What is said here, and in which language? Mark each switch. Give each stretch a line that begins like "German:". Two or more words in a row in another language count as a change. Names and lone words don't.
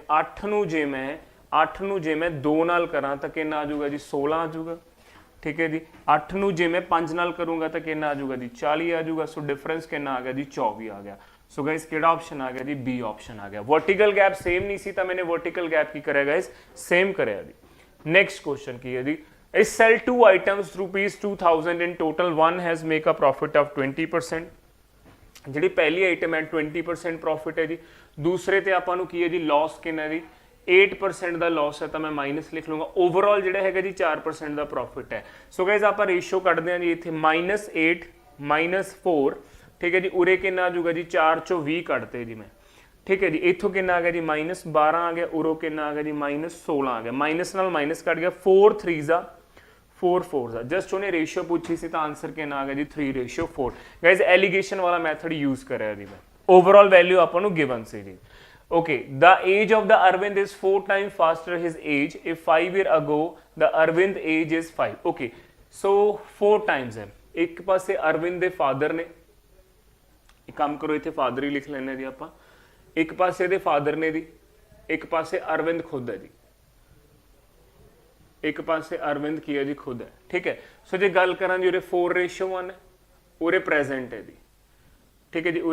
Punjabi: 8 ਨੂੰ ਜੇ ਮੈਂ 2 ਨਾਲ ਕਰਾਂ ਤਾਂ ਕਿੰਨਾ ਆ ਜਾਊਗਾ ਜੀ, 16 ਆ ਜਾਊਗਾ, ਠੀਕ ਹੈ ਜੀ। 8 ਨੂੰ ਜੇ ਮੈਂ 5 ਨਾਲ ਕਰੂੰਗਾ ਤਾਂ ਕਿੰਨਾ ਆ ਜਾਊਗਾ ਜੀ, 40 ਆ ਜਾਊਗਾ।
English: so difference
Punjabi: ਕਿੰਨਾ ਆ ਗਿਆ ਜੀ, 24 ਆ ਗਿਆ।
English: so guys
Punjabi: ਕਿਹੜਾ ਆਪਸ਼ਨ ਆ ਗਿਆ ਜੀ,
English: B option
Punjabi: ਆ ਗਿਆ।
English: vertical gap same
Punjabi: ਨਹੀਂ ਸੀ ਤਾਂ ਮੈंने
English: vertical gap
Punjabi: ਕੀ ਕਰਿਆ ਗਾਇਸ, ਸੇਮ ਕਰਿਆ ਜੀ।
English: next question
Punjabi: ਕੀ ਹੈ ਜੀ,
English: I sell 2 items ₹2000 in total, one has make a profit of 20%।
Punjabi: ਜਿਹੜੀ ਪਹਿਲੀ ਆਈਟਮ ਹੈ 20% ਪ੍ਰੋਫਿਟ ਹੈ ਜੀ, ਦੂਸਰੇ ਤੇ ਆਪਾਂ ਨੂੰ ਕੀ ਹੈ ਜੀ, ਲਾਸ ਕਿੰਨਾ ਜੀ, 8% ਦਾ ਲਾਸ ਹੈ ਤਾਂ ਮੈਂ ਮਾਈਨਸ ਲਿਖ ਲੂੰਗਾ। ਓਵਰਆਲ ਜਿਹੜਾ ਹੈਗਾ ਜੀ 4% ਦਾ ਪ੍ਰੋਫਿਟ ਹੈ।
English: so guys
Punjabi: ਆਪਾਂ ਰੇਸ਼ੋ ਕੱਢਦੇ ਹਾਂ ਜੀ ਇੱਥੇ -8 -4, ਠੀਕ ਹੈ ਜੀ। ਉਰੇ ਕਿੰਨਾ ਆ ਜਾਊਗਾ ਜੀ 4 ਚੋਂ 20 ਕੱਢਤੇ ਜੀ ਮੈਂ, ਠੀਕ ਹੈ ਜੀ। ਇੱਥੋਂ ਕਿੰਨਾ ਆ ਗਿਆ ਜੀ -12 ਆ ਗਿਆ, ਉਰੋਂ ਕਿੰਨਾ ਆ ਗਿਆ ਜੀ -16 ਆ ਗਿਆ। ਮਾਈਨਸ ਨਾਲ ਮਾਈਨਸ ਕੱਢ ਗਿਆ, 4 3s ਆ 4 4s ਆ। ਜਸਟ ਉਹਨੇ ਰੇਸ਼ੋ ਪੁੱਛੀ ਸੀ ਤਾਂ ਆਨਸਰ ਕਿੰਨਾ ਆ ਗਿਆ ਜੀ 3:4। ਗਾਇਜ਼ ਐਲੀਗੇਸ਼ਨ ਵਾਲਾ
English: method use
Punjabi: ਕਰਿਆ ਜੀ ਮੈਂ।
English: overall value
Punjabi: ਆਪਾਂ ਨੂੰ ਗਿਵਨ ਸੀ ਜੀ।
English: Okay, the age of the Arvind is 4 times faster his age if 5 years ago the Arvind age is 5. Okay, so 4 times है।
Punjabi: ਇੱਕ ਪਾਸੇ ਅਰਵਿੰਦ ਦੇ ਫਾਦਰ ਨੇ, ਇੱਕ ਕੰਮ ਕਰੋ ਇੱਥੇ ਫਾਦਰ ਹੀ ਲਿਖ ਲੈਨੇ ਜੀ ਆਪਾਂ, ਇੱਕ ਪਾਸੇ ਦੇ ਫਾਦਰ ਨੇ ਦੀ, ਇੱਕ ਪਾਸੇ ਅਰਵਿੰਦ ਖੁਦ ਹੈ ਜੀ, ਇੱਕ ਪਾਸੇ ਅਰਵਿੰਦ ਕੀ ਹੈ ਜੀ ਖੁਦ ਹੈ, ਠੀਕ ਹੈ। ਸੋ ਜੇ ਗੱਲ ਕਰਾਂ ਜੀ ਉਰੇ 4:1 ਹੈ, ਉਰੇ ਪ੍ਰੈਜ਼ੈਂਟ ਹੈ ਜੀ, ਠੀਕ ਹੈ ਜੀ।